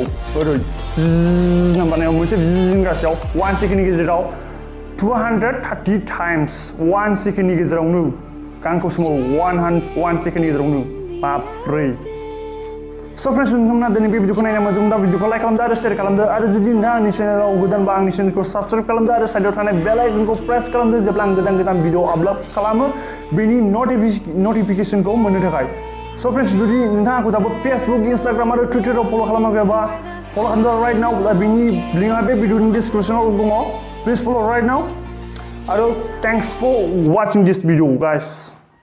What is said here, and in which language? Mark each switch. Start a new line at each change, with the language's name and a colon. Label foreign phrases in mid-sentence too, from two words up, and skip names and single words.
Bodo: ओरै नाम्बाराव मोनसे जिंगासेयाव 1 सेकेन्डनि गेजेराव 230 टाइम्स 1 सेकेन्डनि गेजेरावनो गांखौ सोमावो 1 सेकेन्डनि गेजेरावनो बाब्रै
English: So friends,
Bodo: नोंथांमोना दिनै बे भिडिअखौ नायना मोजां मोनदों भिडिअखौ लाइक खालामदो आरो शेयार खालामदो आरो जुदि नोंथाङा आंनि चेनेलाव गोदान बा आंनि चेनेलखौ साबस्क्राइब खालामदो आरो साइडआव थानाय बेल आइकनखौ प्रेस खालामदो जेब्ला आं गोदान भिडिअ आपल'ड खालामो बेनि नटिफिकेसनखौ मोननो थाखाय।
English: So friends,
Bodo: जुदि नोंथाङा आंखौ दाबो फेसबुक, इन्स्टाग्राम आरो टुइटाराव फल' खालामाखैबा फल' खालामदो
English: right now
Bodo: बेनि लिंकआ बे भिडिअनि डिसक्रिपसनाव दङ।
English: Please follow right now. Thanks for watching this video, guys.